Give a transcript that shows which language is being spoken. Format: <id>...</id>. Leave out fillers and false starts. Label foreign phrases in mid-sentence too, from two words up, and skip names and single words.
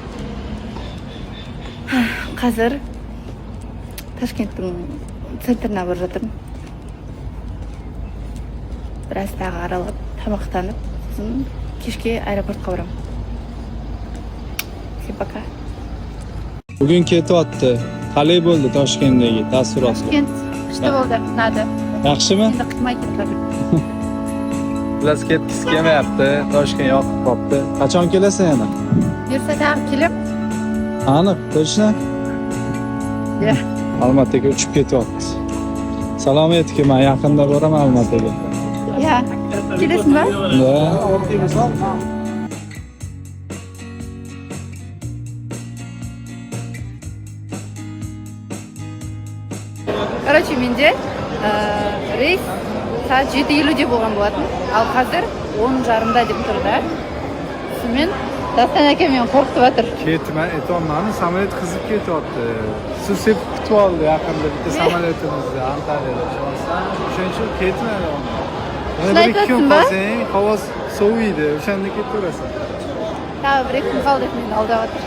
<kk>Қазір Ташкенттің центріне барып жатырмын. Біраз тағы аралап, тамақтанып, сосын кешке аэропортқа барамын.</kk> <ru>Всем пока.</ru> <uz>Bugun ketyapti. Qalay bo'ldi Toshkentdagi taassurot? Toshkent qishda bo'ldi, nada. Yaxshimi? Endi qitmay ketadi. Bilas ketgisi kelmayapti. Toshkent yoqib qopti. Qachon kelasan yana? Buyursa tag'in kelib. Aniq, точно? Ya. Olmaotaga uchib ketyapti. Salom aytki, men yaqinda boraman Olmaotaga. Ya. Kelasizmi? Ya.</uz> <kk>Короче, менде рейс saat 7:50 болған болатын. Ал қазір 10:30 деп тұр да. Сонымен Дастан</kk> <uz>aka meni qo'rqitib</uz> <kk>жатыр.</kk> <uz>Ketma, aytolmani, samolyot qizib ketyapti. Suv sepib kutib oldi yaqinda bitta samolyotimizni Antaliyada. O'shaning uchun ketmadi. Yana bir ikki kun qolsang, havo soviydi. O'shanda ketaverasan. Ha, bir ikki kun qoldi meni aldab жатыр.</uz>